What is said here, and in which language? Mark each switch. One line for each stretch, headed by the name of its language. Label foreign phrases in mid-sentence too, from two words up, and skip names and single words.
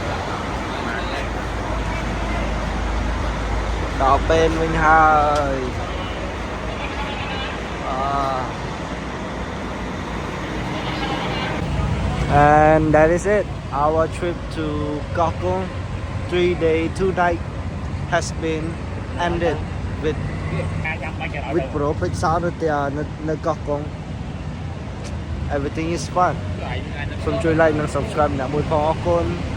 Khmer: ដល់ពេលវិញហើយ
English: And that is it. Our trip to Koh Kong 3-day 2-night has been ended with pro
Khmer: ពេជ្រសោនៅនៅកោះកុង
English: Everything is fun
Khmer: សូមជួយ like និង subscribe អ្នកមួយផងអរគុណ